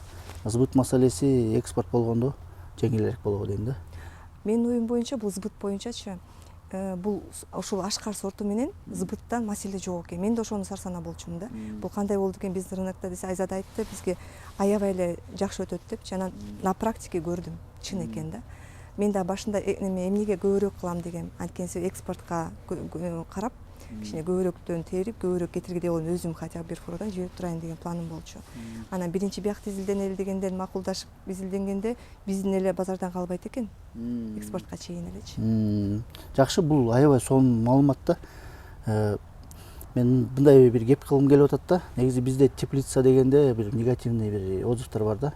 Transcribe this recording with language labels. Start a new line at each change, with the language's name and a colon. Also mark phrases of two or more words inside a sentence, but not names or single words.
Kyrgyz: Сбыт маселеси экспорт болгондо жеңилирээк болобу дейм да. Менин оюм боюнча бул сбыт боюнчачы, бул ушул Ашкар сорту менен сбыттан маселе жок экен. Мен да ошону сарсанаа болчумун да. Бул кандай болду экен биздин рынокто десе, Айзада айтты, бизге аябай эле жакшы өтөт депчи. Анан
Russian: на практике
Kyrgyz: көрдүм, чын экен да. Мен да башында эмнеге көбүрөөк кылам дегем, анткени экспортко карап, кичине көбүрөөктөн терип, көбүрөөк кетиргидей болом, өзүм хотя бы бир фуродан жиберип турайын деген планым болчу. Анан биринчи биякты изилденели дегенден макулдашып изилденгенде биздин эле базардан калбайт экен. Экспортко чейин элечи. Жакшы, бул аябай сонун маалымат да. Мен мындай бир кеп кылгым келип атат да. Негизи бизде теплица дегенде бир негативный бир отзывдар бар да.